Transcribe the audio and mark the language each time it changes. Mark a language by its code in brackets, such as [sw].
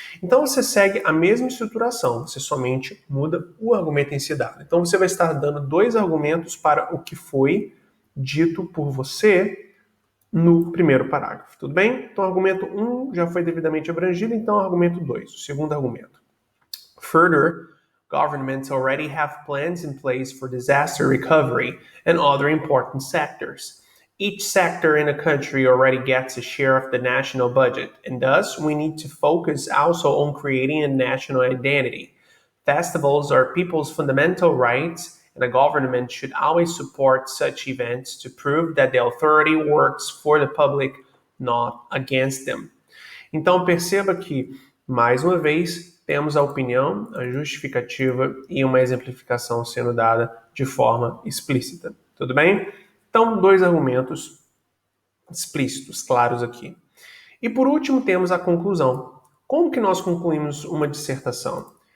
[pt] Então, você segue a mesma estruturação, você somente muda o argumento em si dado. Então, você vai estar dando 2 argumentos para o que foi dito por você no primeiro parágrafo, tudo bem? Então, argumento 1 já foi devidamente abrangido, então, argumento 2, o segundo argumento. [en] Further, governments already have plans in place for disaster recovery and other important sectors. Each sector in a country already gets a share of the national budget, and thus we need to focus also on creating a national identity. Festivals are people's fundamental rights, and a government should always support such events to prove that the authority works for the public, not against them. [pt] Então perceba que, mais uma vez, temos a opinião, a justificativa e uma exemplificação sendo dada de forma explícita. Tudo bem? Então, 2 argumentos explícitos, claros aqui. E por último, temos a conclusão. Como que nós concluímos uma dissertação?